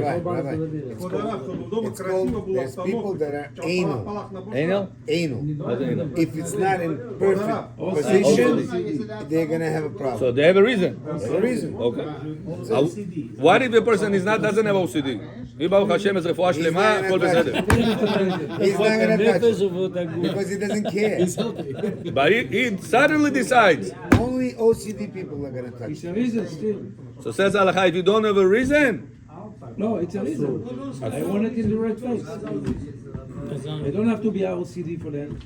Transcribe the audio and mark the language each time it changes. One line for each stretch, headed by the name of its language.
English: Nobody's gonna be there. It's called, there's people that are anal. Anal? Anal. What's anal? If it's not in perfect position, they're gonna have a So problem. they have a reason. There's a reason. Okay. What if a person is not, doesn't have OCD?
Hebrew: אם ברוך השם אז רפואה שלמה, הכל בסדר.
English: He's not gonna touch it because he doesn't care. But he suddenly decides. Only OCD people are gonna touch It's it. a reason still. So says Halakha, if you don't have a reason, No, it's a reason. I want it in the right place. I don't have to be OCD for that.